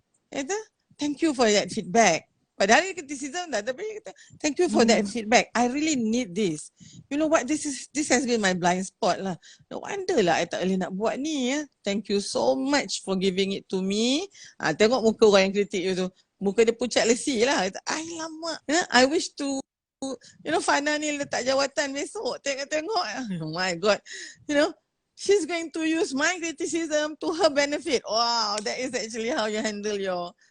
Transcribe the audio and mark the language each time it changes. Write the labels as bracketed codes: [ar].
[en] Kata, thank you for that feedback. [ms] Padahal dia criticism dah, tapi dia kata, [en] thank you for that feedback. I really need this. You know what, this has been my blind spot lah. [ms] No wonder lah I tak boleh nak buat ni ya. [en] Thank you so much for giving it to me. [ms] Tengok muka orang yang kritik you tu. Muka dia pucat lesi lah. Alamak. [en] I wish to, you know, Fana [ms] ni letak jawatan besok. Tengok. [en] Oh my God. You know, she's going to use my criticism to her benefit. Wow, that is actually how you handle your